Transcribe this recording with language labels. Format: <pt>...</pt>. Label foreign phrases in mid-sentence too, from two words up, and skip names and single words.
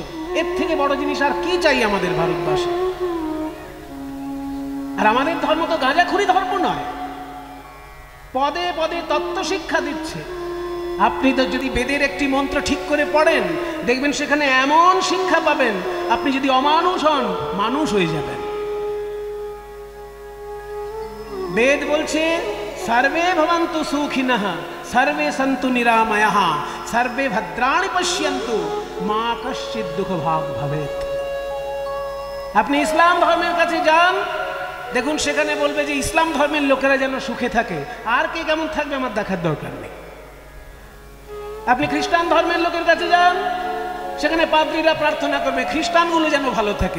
<bn>এর থেকে বড় জিনিস আর কি চাই আমাদের ভারতবাসী? আর আমাদের ধর্ম তো গাঁজাখুরি ধর্ম নয়, পদে পদে তত্ত্ব শিক্ষা দিচ্ছে। আপনি তো যদি বেদের একটি মন্ত্র ঠিক করে পড়েন, দেখবেন সেখানে এমন শিক্ষা পাবেন, আপনি যদি অমানুষ হন, মানুষ হয়ে যাবেন। বেদ বলছে</bn> <sa>সর্বে ভবন্তু সুখিনঃ সর্বে সন্তু নিরাময়ঃ সর্বে ভদ্রাণি পশ্যন্তু মা কশ্চিৎ দুঃখ ভাগ ভবেৎ।</sa> <bn>আপনি ইসলাম ধর্মের কাছে যান, দেখুন সেখানে বলবে যে ইসলাম ধর্মের লোকেরা যেন সুখে থাকে। আর কে কেমন থাকবে আমার দেখার দরকার নেই। আপনি খ্রিস্টান ধর্মের লোকের কাছে যান, সেখানে পাদ্রীরা প্রার্থনা করবে খ্রিস্টানগুলো যেন ভালো থাকে।</bn>